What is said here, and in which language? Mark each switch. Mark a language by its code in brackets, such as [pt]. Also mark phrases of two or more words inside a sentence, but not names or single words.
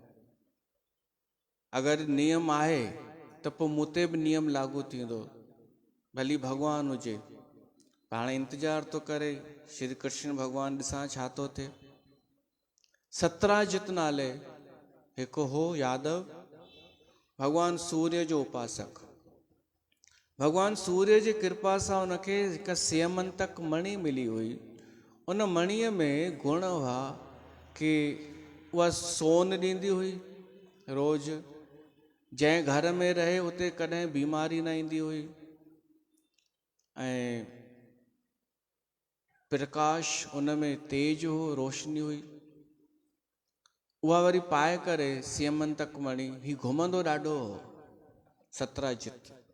[sd] अगरि नियम आहे त पोइ मूं ते बि नियम लागू थींदो, भली भॻवान हुजे। हाणे इंतज़ारु थो करे श्री कृष्ण भॻवान, ॾिसां छा थो थिए। सतराजित नाले हिकु हो यादव, भॻवान सूर्य जो उपासक। भॻवान सूर्य जी कृपा सां हुनखे हिकु सेमंतक मणि मिली हुई। उन मणीअ में गुण हुआ कि उहा सोन ॾींदी हुई रोज़, जंहिं घर में रहे उते कॾहिं बीमारी न ईंदी हुई, ऐं प्रकाश उन में तेज हो, रोशनी हुई। उहा वरी पाए करे सेमंतक मणि, ही घुमंदो ॾाढो हो सतराजित।